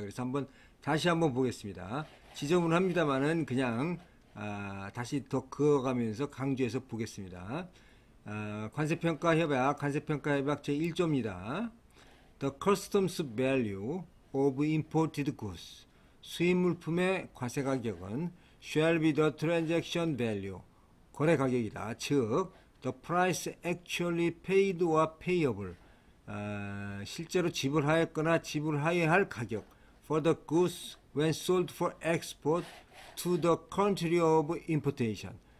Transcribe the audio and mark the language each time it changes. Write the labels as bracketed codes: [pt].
[ko] 그래서 다시 한번 보겠습니다. 지저분은 합니다만은 그냥 다시 더 그어가면서 강조해서 보겠습니다. 관세평가협약 제1조입니다. [en] The customs value of imported goods, [ko] 수입물품의 과세가격은 [en] shall be the transaction value, [ko] 거래 가격이다. 즉 [en] the price actually paid or payable, [ko] 실제로 지불하였거나 지불하여야 할 가격, [en] for the goods when sold for export to the country of importation,